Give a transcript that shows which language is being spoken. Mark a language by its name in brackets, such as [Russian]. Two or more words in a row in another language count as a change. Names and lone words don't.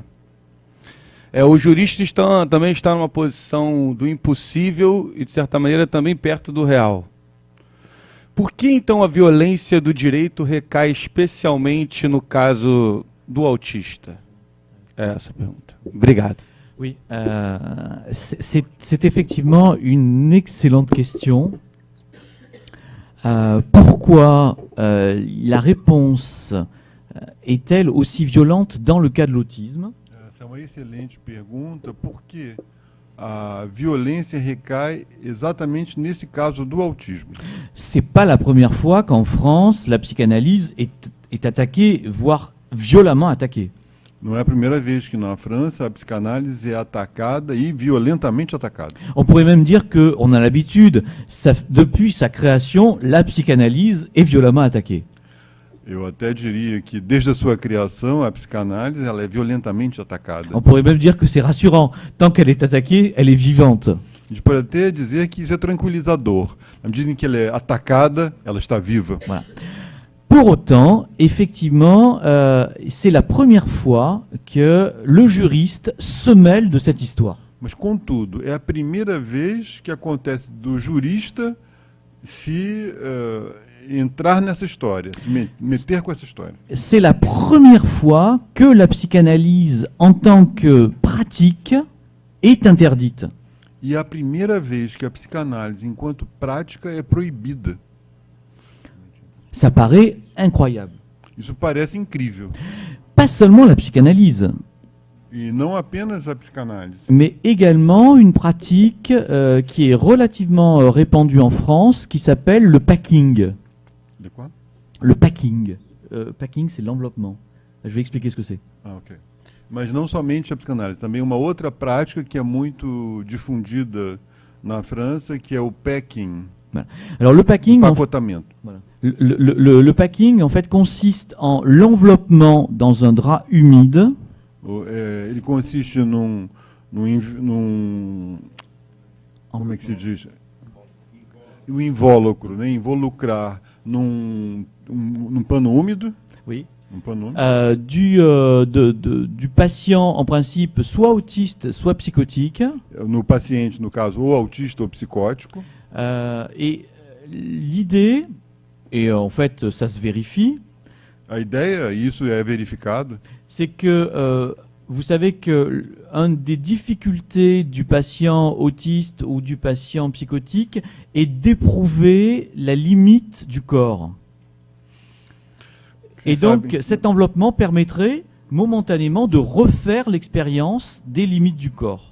[Portuguese] O jurista também está numa posição do impossível e, de certa maneira, também perto do real. Por que, então, a violência do direito recai especialmente no caso do autista? É essa a pergunta. Obrigado. [French] Oui, c'est effectivement une excellente question. Pourquoi la réponse est-elle aussi violente dans le cas de l'autisme? [Portuguese] Essa é uma excelente pergunta. Por que a violência recai exatamente nesse caso do autismo? [French] C'est pas la première fois qu'en France, la psychanalyse est attaquée, voire violemment attaquée. [Portuguese] Não é a primeira vez que na França a psicanálise é atacada e violentamente atacada. [French] On pourrait même dire qu'on a l'habitude, depuis sa création, la psychanalyse est violemment attaquée. [Portuguese] Eu até diria que desde a sua criação a psicanálise ela é violentamente atacada. [French] On pourrait même dire que c'est rassurant, tant qu'elle est attaquée, elle est vivante. [Portuguese] A gente pode até dizer que isso é tranquilizador. Na medida em que ela é atacada, ela está viva. [French] Voilà. Pour autant, effectivement, c'est la première fois que le juriste se mêle de cette histoire. [Portuguese] Mas, contudo, é a primeira vez que acontece do jurista se entrar nessa história, se meter com essa história. [French] C'est la première fois que la psychanalyse, en tant que pratique, est interdite. [Portuguese] E é a primeira vez que a psicanálise, enquanto prática, é proibida. [French] Ça paraît incroyable. [Portuguese] Isso parece incrível. [French] Pas seulement la psychanalyse, [Portuguese] E não apenas a psicanálise, [French] mais également une pratique qui est relativement répandue en France, qui s'appelle le packing. De quoi? Le packing. Packing, c'est l'enveloppement. Je vais expliquer ce que c'est. Ok. [Portuguese] Mas não somente a psicanálise, também uma outra prática que é muito difundida na França, que é o packing. [French] Voilà. Alors le packing, [Portuguese] Empacotamento. [French] Voilà. Le packing, en fait, consiste en l'enveloppement dans un drap humide. [Portuguese] Ele consiste num como é que se diz? O invólucro, né? Involucrar num pano úmido. [French] Oui. [Portuguese] Um pano úmido. [French] Du patient, en principe, soit autiste, soit psychotique. [Portuguese] No paciente, no caso, ou autista ou psicótico. [French] Et l'idée, et en fait ça se vérifie, [Portuguese] A ideia, e isso é verificado, [French] c'est que vous savez que une des difficultés du patient autiste ou du patient psychotique est d'éprouver la limite du corps. Et donc cet enveloppement permettrait momentanément de refaire l'expérience des limites du corps.